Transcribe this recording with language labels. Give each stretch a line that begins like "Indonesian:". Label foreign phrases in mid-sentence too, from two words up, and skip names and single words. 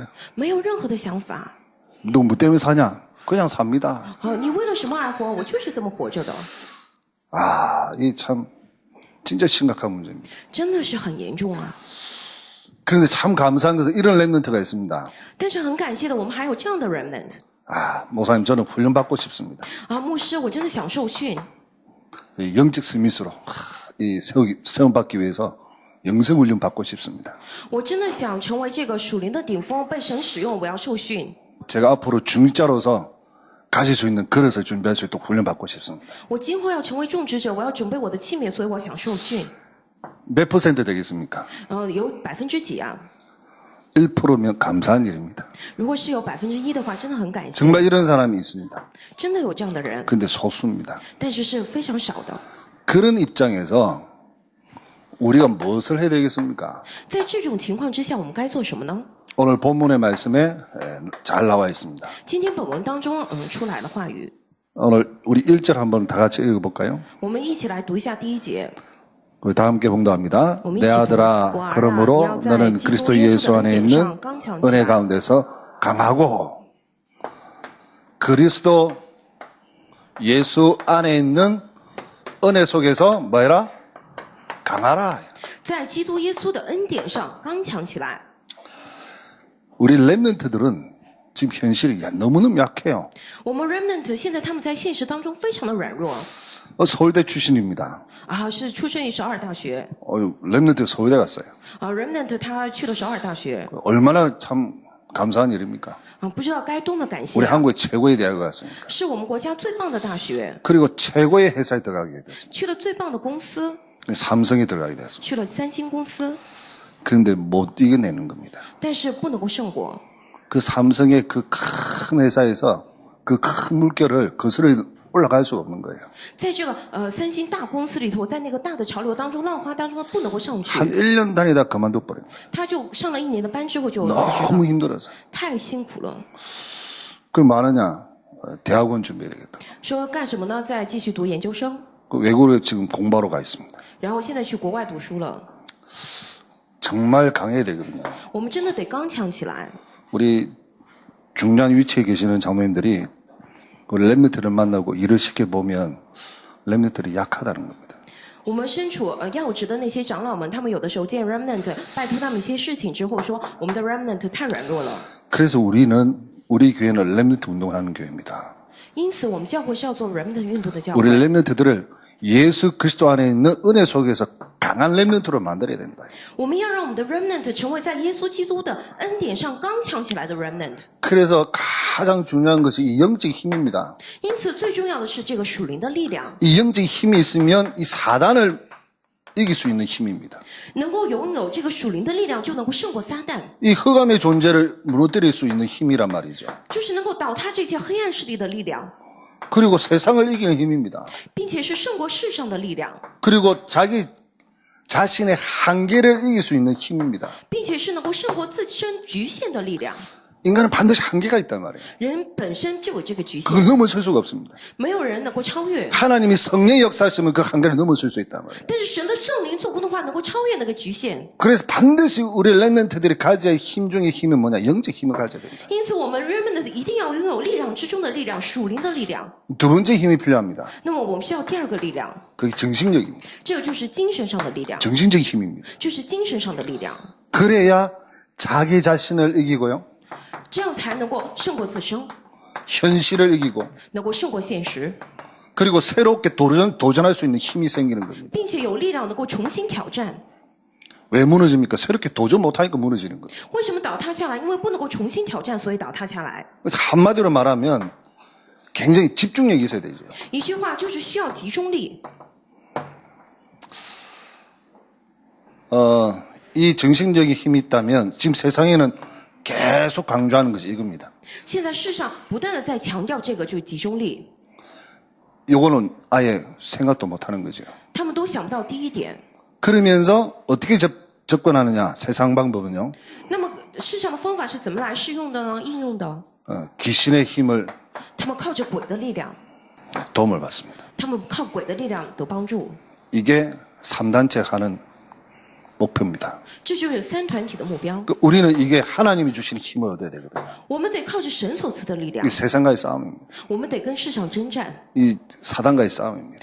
Chinese: 没有任何的想法。
Korean: 너 뭐 때문에 사냐? 그냥 삽니다.
Chinese: 你为了什么而活？我就是这么活着的。
Korean: 이 참 진짜 심각한 문제입니다.
Chinese: 真的是很严重啊！
Korean: 그런데 참 감사한 것은 이런 렘넌트가 있습니다.
Chinese: 但是很感谢的，我们还有这样的 remnant。
Korean: 목사님 저는 훈련 받고 싶습니다.
Chinese: 牧师，我真的想受训。
Korean: 영적 스미스로 이 세움 받기 위해서 영성 훈련 받고 싶습니다.
Chinese: 我真的想成为这个属灵的顶峰，被神使用，我要受训。
Korean: 제가 앞으로 중직자로서 가질 수 있는 그릇을 준비할 수 있도록 훈련 받고 싶습니다.
Chinese: 我今后要成为种植者，我要准备我的器皿，所以我想受训。
Korean: 몇 퍼센트 되겠습니까?
Chinese: 有几% 啊？
Korean: 1%면 감사한 일입니다.
Chinese: 如果是有1%的话，真的很感谢。
Korean: 정말 이런 사람이 있습니다.
Chinese: 真的有这样的人，
Korean: 근데 소수입니다.
Chinese: 但是是非常少的。
Korean: 그런 입장에서 우리가 무엇을 해야 되겠습니까?
Chinese: 在这种情况之下，我们该做什么呢？
Korean: 오늘 본문의 말씀에 잘 나와 있습니다.
Chinese: 今天本文当中，出来的话语，
Korean: 오늘 우리 1절 한번 다 같이 읽어볼까요?
Chinese: 我们一起来读一下第1节。
Korean: 우리 다 함께 봉독합니다. 우리 내 아들아, 와라. 그러므로 야자, 너는 기도 그리스도 예수 예수 안에 안에 있는 있는 깡창 은혜 지라. 가운데서 강하고 그리스도 예수 안에 있는 은혜 속에서 뭐해라? 강하라.
Chinese: 在基督耶稣的恩典上刚强起来。
Korean: 우리 랩런트들은 지금 현실이 너무너무 약해요.
Chinese: 我们 remnant 现在他们在现实当中非常的软弱
Korean: 서울대 출신입니다.
Chinese: 啊，是出生于首尔大学
Korean: 랩런트 서울대 갔어요.
Chinese: 啊 remnant 他去了首尔大学
Korean: 얼마나 참 감사한 일입니까?
Chinese: 啊，不知道该多么感谢
Korean: 우리 。 한국의 최고의 대학을 갔으니까.
Chinese: 是我们国家最棒的大学，
Korean: 그리고 최고의 회사에 들어가게 됐습니다.
Chinese: 去了最棒的公司，
Korean: 삼성에 들어가게 됐습니다.
Chinese: 去了三星公司，
Korean: 그런데 못 이겨내는 겁니다.
Chinese: 但是不能够胜过。
Korean: 그 삼성의 그 큰 회사에서 그 큰 물결을 거슬러 올라갈 수가 없는 거예요.
Chinese: 在这个三星大公司里头，在那个大的潮流当中、浪花当中，不能够上去
Korean: 한 。 1년 다니다 그만둬 버린 거예요.
Chinese: 他就上了1年的班之后就辞职
Korean: 너무
Chinese: 了，
Korean: 힘들어서.
Chinese: 太辛苦了。
Korean: 그럼 뭐하느냐? 대학원 준비해야 되겠다.
Chinese: 说干什么呢？再继续读研究生，
Korean: 그 외국에 지금 공부하러 가 있습니다.
Chinese: 然后现在去国外读书了。
Korean: 정말 강해야 되거든요.
Chinese: 我们真的得刚强起来。
Korean: 우리 중요한 위치에 계시는 장로님들이 우리 랩런트를 만나고 일을 시켜보면 랩런트들이 약하다는 겁니다.
Chinese: 我们身处要职的那些长老们，他们有的时候见 remnant， 拜托他们一些事情之后说，我们的 remnant 太软弱了。
Korean: 그래서 우리 교회는 랩런트 운동을 하는 교회입니다.
Chinese: 因此，我们教会是要做 remnant 运动的教
Korean: 우리
Chinese: 会。
Korean: 랩런트들을 예수 그리스도 안에 있는 은혜 속에서 강한 랩런트로 만들어야 된다.
Chinese: 我们要让我们的 remnant 成为在耶稣基督的恩典上刚强起来的 remnant。
Korean: 그래서 가장 중요한 것이 이 영적 힘입니다.
Chinese: 因此，最重要的是这个属灵的力量，
Korean: 이 영적 힘이 있으면 이 사단을 이길 수 있는 힘입니다.
Chinese: 能够拥有这个属灵的力量，就能够胜过撒旦，
Korean: 이 흑암의 존재를 무너뜨릴 수 있는 힘이란 말이죠.
Chinese: 就是能够倒塌这些黑暗势力的力量，
Korean: 그리고 세상을 이기는 힘입니다.
Chinese: 并且是胜过世上的力量，
Korean: 그리고 자기 자신의 한계를 이길 수 있는 힘입니다.
Chinese: 并且是能够胜过自身局限的力量。
Korean: 인간은 반드시 한계가 있단 말이에요.
Chinese: 人本身就有这个局限，
Korean: 그걸 넘어설 수가 없습니다.
Chinese: 没有人能够超越。
Korean: 하나님이 성령의 역사하시면 그 한계를 넘어설 수 있단 말이에요.
Chinese: 但是神的圣灵做工的话，能够超越那个局限。
Korean: 그래서 반드시 우리 랩런트들이 가져야 할 힘 중에 힘이 뭐냐? 영적 힘을 가져야 된다.
Chinese: 因此，我们 remnant 一定要拥有力量之中的力量，属灵的力量。
Korean: 두 번째 힘이 필요합니다.
Chinese: 那么，我们需要第二个力量，
Korean: 그게 정신력입니다.
Chinese: 这个就是精神上的力量，
Korean: 정신적 힘입니다.
Chinese: 就是精神上的力量，
Korean: 그래야 자기 자신을 이기고요.
Chinese: 这样才能够胜过自身，
Korean: 현실을 이기고
Chinese: 能够胜过现实，
Korean: 그리고 새롭게 도전할 수 있는 힘이 생기는 겁니다.
Chinese: 并且有力量能够重新挑战。
Korean: 왜 무너집니까? 새롭게 도전 못하니까 무너지는 거예요.
Chinese: 为什么倒塌下来？因为不能够重新挑战，所以倒塌下来。
Korean: 그래서 한마디로 말하면 굉장히 집중력이 있어야 되죠.
Chinese: 一句话就是需要集中力。
Korean: 이 정신적인 힘이 있다면 지금 세상에는 계속 강조하는 것이 이겁니다.
Chinese: 现在世上不断的在强调这个，就是集中力。
Korean: 요거는 아예 생각도 못하는 거죠.
Chinese: 他们都想不到第一点。
Korean: 그러면서 어떻게 접근하느냐? 세상 방법은요.
Chinese: 那么世上的方法是怎么来适用的呢？应用的，
Korean: 귀신의 힘을
Chinese: 他们靠着鬼的力量，
Korean: 도움을 받습니다.
Chinese: 他们靠鬼的力量得帮助。
Korean: 이게 3단체 하는 목표입니다.
Chinese: 这就是三团体的目标。
Korean: 우리는 이게 하나님이 주시는 힘을 얻어야 되거든요.
Chinese: 我们得靠着神所赐的力量
Korean: 이 ， 세상과의 싸움입니다.
Chinese: 我们得跟世上征战，
Korean: 이 사단과의 싸움입니다.